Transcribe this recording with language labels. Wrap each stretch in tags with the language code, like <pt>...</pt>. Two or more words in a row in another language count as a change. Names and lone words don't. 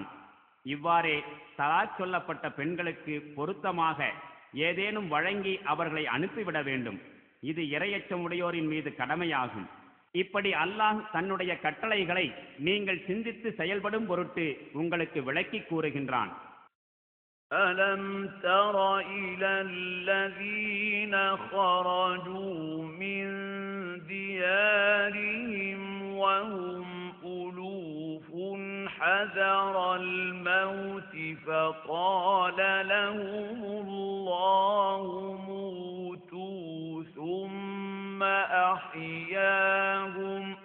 <ta>இவ்வாறே தலாக் சொல்லப்பட்ட பெண்களுக்கு பொருத்தமாக ஏதேனும் வழங்கி அவர்களை அனுப்பிவிட வேண்டும். இது இறையச்சமுடையோரின் மீது கடமையாகும். இப்படி அல்லாஹ் தன்னுடைய கட்டளைகளை நீங்கள் சிந்தித்து செயல்படும் பொருட்டு உங்களுக்கு விளக்கி கூறுகின்றான்.</ta> <ar>أَلَمْ تَرَ إِلَى الَّذِينَ خَرَجُوا مِنْ دِيَارِهِمْ وَهُمْ أُلُوفٌ حَذَرَ الْمَوْتِ فَقَالَ لَهُمُ اللَّهُ مُوتُوا ثُمَّ أَحْيَاهُمْ</ar>